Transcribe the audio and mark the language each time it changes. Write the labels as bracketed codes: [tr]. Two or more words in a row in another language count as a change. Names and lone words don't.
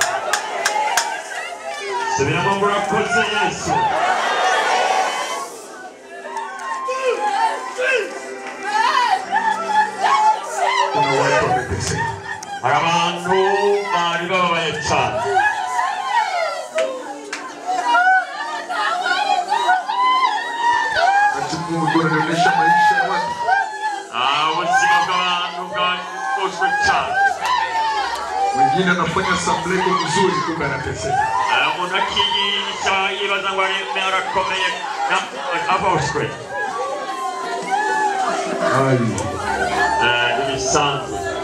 [rw] Subiramo murakoze Yesu. Abantu bari bababaye cyane. [sw] Kuonesha maisha ya watu. [rw] Ubuzima bw'abantu bwakoshwe cyane. [sw] Mwingine anafanya samleko mzuri kumbe anateseka. [rw] Umuntu akiyica yibaza ngo arakomeye aboshwe. [sw] Asante.